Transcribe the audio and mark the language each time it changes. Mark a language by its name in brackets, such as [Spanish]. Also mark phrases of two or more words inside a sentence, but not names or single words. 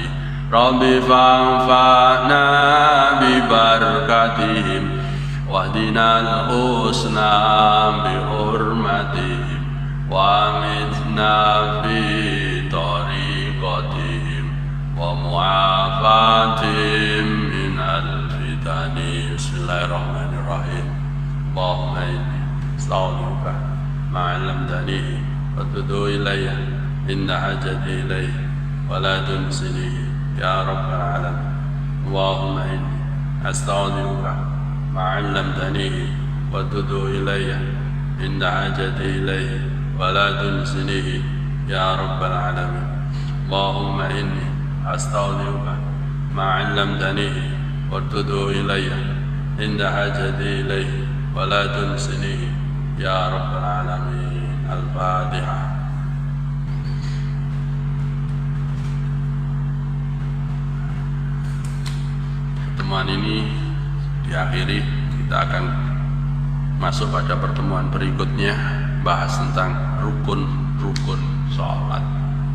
[Arabic] رب فانفعنا ببركتهم واهدنا الحسنى بحرمتهم وأمتنا في طريقتهم ومعافاتهم من الفتن. بسم الله الرحمن الرحيم. اللهم إني أستغفرك ما علمتنيه وأتوب إلي إن حاجتي إليه ولا تنسنيه يا رب العالمين. اللهم إني أستغفرك ما علمتنيه وأتوب إلي إن حاجتي إليه ولا تنسنيه يا رب العالمين. اللهم إني أستغفرك ما علمتنيه وأتوب إلي إن حاجتي إليه ولا تنسنيه يا رب العالمين. الفاتحة. [Indonesian] Pertemuan ini diakhiri, kita akan masuk pada pertemuan berikutnya, bahas tentang rukun sholat.